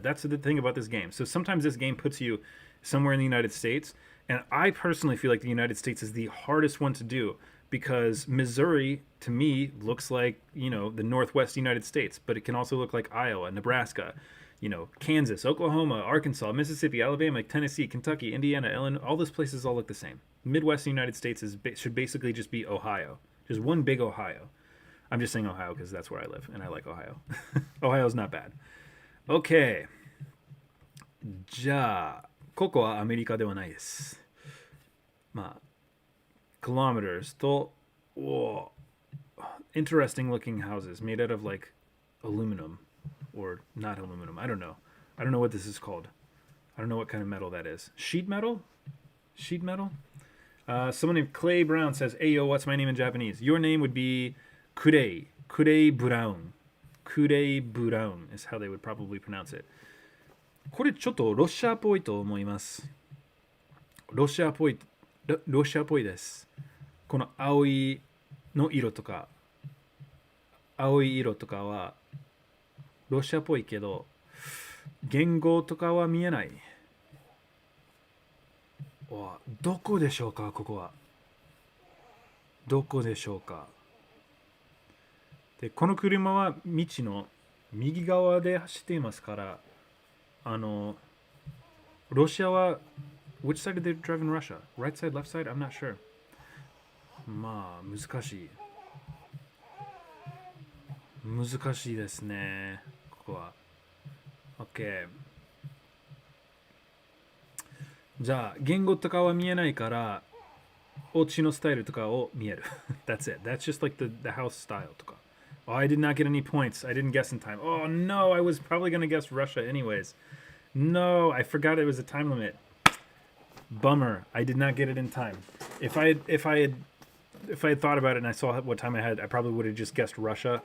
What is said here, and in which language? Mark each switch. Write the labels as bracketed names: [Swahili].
[English] That's the thing about this game. So sometimes this game puts you somewhere in the United States, and I personally feel like the United States is the hardest one to do because Missouri, to me, looks like, the Northwest United States, but it can also look like Iowa, Nebraska, Kansas, Oklahoma, Arkansas, Mississippi, Alabama, Tennessee, Kentucky, Indiana, Illinois, all those places all look the same. Midwest United States should basically just be Ohio. Just one big Ohio. I'm just saying Ohio because that's where I live, and I like Ohio. Ohio's not bad. Okay. [Japanese] じゃあ、ここはアメリカではないです。 [English] まあ、kilometers と、interesting looking houses made out of like aluminum or not aluminum. I don't know. I don't know what this is called. I don't know what kind of metal that is. Sheet metal? Sheet metal? Someone named Clay Brown says, "Hey yo, what's my name in Japanese?" Your name would be Kurei. Kurei Brown. Kurei Brown is how they would probably pronounce it. [Japanese] これちょっとロシアっぽいと思います。ロシアっぽいです。この青い色とかはロシアっぽいけど、言語とかは見えない。どこでしょうか、ここは。どこでしょうか。で、この車は道の右側で走っていますから、ロシアは、 [English] which side did they drive in Russia? Right side, left side? I'm not sure. [Japanese] まあ、難しい。難しいですね。ここは。OK。じゃあ、言語とかは見えないから、お家のスタイルとかを見える。 [English] That's it. That's just like the house style とか。 Oh, I did not get any points. I didn't guess in time. Oh, no. I was probably going to guess Russia anyways. No, I forgot it was a time limit. Bummer. I did not get it in time. If I had thought about it and I saw what time I had, I probably would have just guessed Russia.